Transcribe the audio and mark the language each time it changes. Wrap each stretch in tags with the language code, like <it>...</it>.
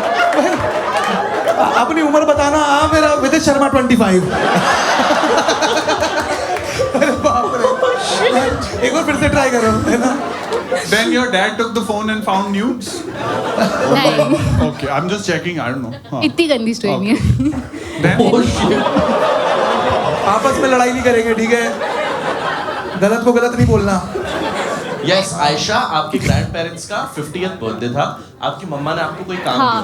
<hi>Number बताना मेरा विदित शर्मा 25। अरे बाप रे, एक बार फिर से ट्राई करो, है ना?</hi> <en>Then your dad took the phone and found nudes?</en> <hi>नहीं,</hi> <en>Okay, I'm just checking. I don't know.</en> <hi>हाँ. इतनी गंदी स्टोरी नहीं है.</hi> <en>Then</en> <hi>आपस में लड़ाई नहीं करेंगे, ठीक है? गलत को गलत नहीं बोलना। यस आयशा, आपके ग्रैंड पेरेंट्स का 50th बर्थडे था, आपकी मम्मा ने आपको कोई काम हाँ,</hi>